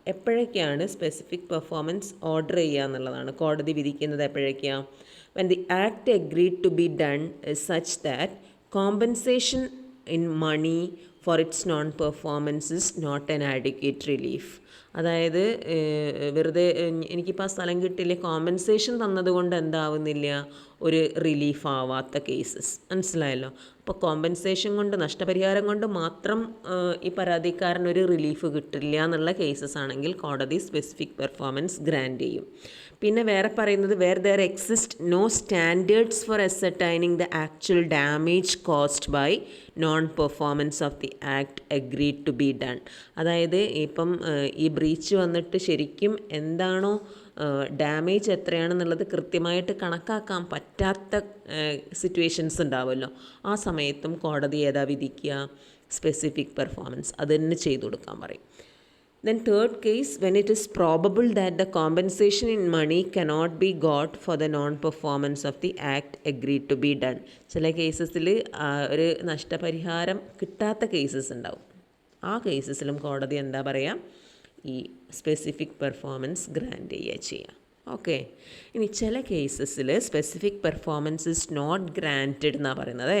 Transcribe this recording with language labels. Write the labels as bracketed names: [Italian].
[Malayalam] എപ്പോഴൊക്കെയാണ് specific performance order ചെയ്യുക എന്നുള്ളതാണ് കോടതി വിധിക്കുന്നത്. എപ്പോഴൊക്കെയാണ്? [English] when the act agreed to be done is such that compensation in money for its non-performance is not an adequate relief. [Malayalam] അതായത് വെറുതെ എനിക്കിപ്പോൾ ആ സ്ഥലം കിട്ടിയില്ലേ, കോമ്പൻസേഷൻ തന്നതുകൊണ്ട് എന്താവുന്നില്ല, ഒരു റിലീഫ് ആവാത്ത കേസസ്. മനസ്സിലായല്ലോ? അപ്പോൾ കോമ്പൻസേഷൻ കൊണ്ട്, നഷ്ടപരിഹാരം കൊണ്ട് മാത്രം ഈ പരാതിക്കാരനൊരു റിലീഫ് കിട്ടില്ല എന്നുള്ള കേസസ് ആണെങ്കിൽ കോടതി സ്പെസിഫിക് പെർഫോമൻസ് ഗ്രാൻറ്റ് ചെയ്യും. പിന്നെ വേറെ പറയുന്നത് [English] Where there exist no standards for ascertaining the actual damage caused by non performance of the act agreed to be done. [Malayalam] അതായത് ഇപ്പം ഈ ബ്രീച്ച് വന്നിട്ട് ശരിക്കും എന്താണോ ഡാമേജ് എത്രയാണെന്നുള്ളത് കൃത്യമായിട്ട് കണക്കാക്കാൻ പറ്റാത്ത സിറ്റുവേഷൻസ് ഉണ്ടാവുമല്ലോ, ആ സമയത്തും കോടതി ഏതാ വിധിക്കുക, സ്പെസിഫിക് പെർഫോമൻസ് അത് തന്നെ ചെയ്തു കൊടുക്കാൻ പറയും. [English] Then third case, when it is probable that the compensation in money cannot be got for the non-performance of the act agreed to be done. [Malayalam] ചില കേസസിൽ ഒരു നഷ്ടപരിഹാരം കിട്ടാത്ത കേസസ് ഉണ്ടാവും. ആ കേസസിലും കോടതി എന്താ പറയുക, ഈ സ്പെസിഫിക് പെർഫോമൻസ് ഗ്രാൻറ്റ് ചെയ്യുക. ഓക്കെ, ഇനി ചില കേസസിൽ [English] specific performance is not granted [Malayalam] എന്നാണ് പറയുന്നത്.